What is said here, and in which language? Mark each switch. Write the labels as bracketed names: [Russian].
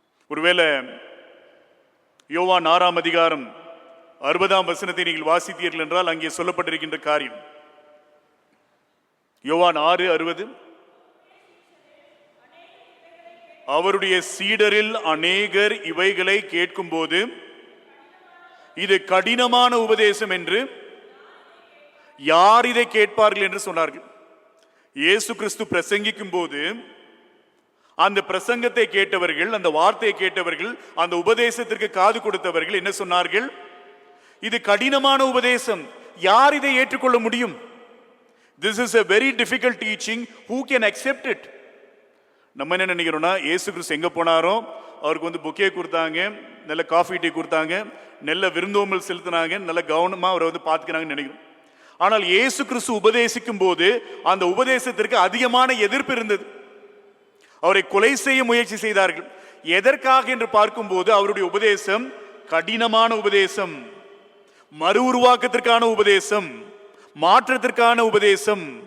[Tamil] ஒருவேளை யோவான் 6ஆம் அதிகாரம் 60ஆம் வசனத்தை நீங்கள் வாசித்தீர்கள் என்றால் அங்கே சொல்லப்பட்டிருக்கின்ற காரியம், யோவான் 6:60, அவருடைய சீடரில் அநேகர் இவைகளை கேட்கும் போது இது கடினமான உபதேசம் என்று யார் இதை கேட்பார்கள் என்று சொன்னார்கள். இயேசு கிறிஸ்து பிரசங்கிக்கும் போது அந்த பிரசங்கத்தை கேட்டவர்கள், அந்த வார்த்தையை கேட்டவர்கள், அந்த உபதேசத்திற்கு காது கொடுத்தவர்கள் என்ன சொன்னார்கள்? இது கடினமான உபதேசம், யார் இதை ஏற்றுக்கொள்ள முடியும்? [English] This is a very difficult teaching, who can accept it? [Tamil] நம்ம என்ன நினைக்கிறோம்னா, இயேசு கிறிஸ்து எங்க போனாரோ அவருக்கு வந்து புக்கே கொடுத்தாங்க, நல்ல காஃபி டீ கொடுத்தாங்க, நல்ல விருந்தோம்பல் செலுத்தினாங்க, நல்ல கவனமா அவரை வந்து பார்த்துக்கிறாங்கன்னு நினைக்கிறோம். ஆனால் இயேசு கிறிஸ்து உபதேசிக்கும் போது அந்த உபதேசத்திற்கு அதிகமான எதிர்ப்பு இருந்தது. அவரை கொலை செய்ய முயற்சி செய்தார்கள். எதற்காக என்று பார்க்கும்போது அவருடைய உபதேசம் கடினமான உபதேசம், மறு உருவாக்கத்திற்கான உபதேசம், மாற்றத்திற்கான உபதேசம்.